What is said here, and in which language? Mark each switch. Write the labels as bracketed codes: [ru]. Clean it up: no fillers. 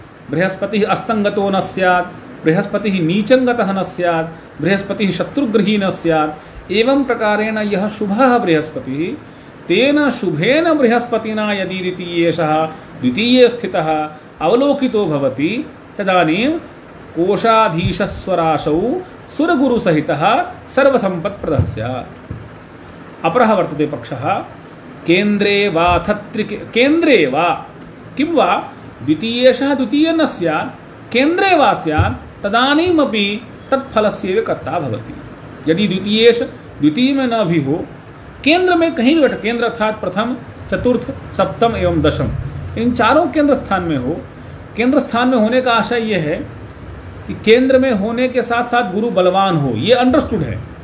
[sa] बृहस्पति अस्तंगतो न स्यात्, बृहस्पति नीचंगतः न स्यात्, बृहस्पति शत्रुगृही न स्यात्, एवं प्रकारेण यह शुभः बृहस्पति तेन शुभेन बृहस्पतिना यदि द्वितीयेशः द्वितीये स्थितः अवलोकितो भवति तदानीं कोशाधीशस्वराशौ सुरगुरु सहितः सर्वसंपत्प्रदः स्यात्। अपरः वर्तते पक्षः केन्द्रे वा किं वा द्वितीयेशः द्वितीय न स्यात्, केन्द्रे वा स्यात्, तदानीमपि तत्फलस्यैव कर्ता भवति। [hi] यदि द्वितीयेश द्वितीय में न भी हो, केंद्र में कहीं भी बैठा, केंद्र अर्थात प्रथम, चतुर्थ, सप्तम एवं दशम, इन चारों केंद्र स्थान में हो। केंद्र स्थान में होने का आशय यह है कि केंद्र में होने के साथ साथ गुरु बलवान हो, ये अंडरस्टूड है।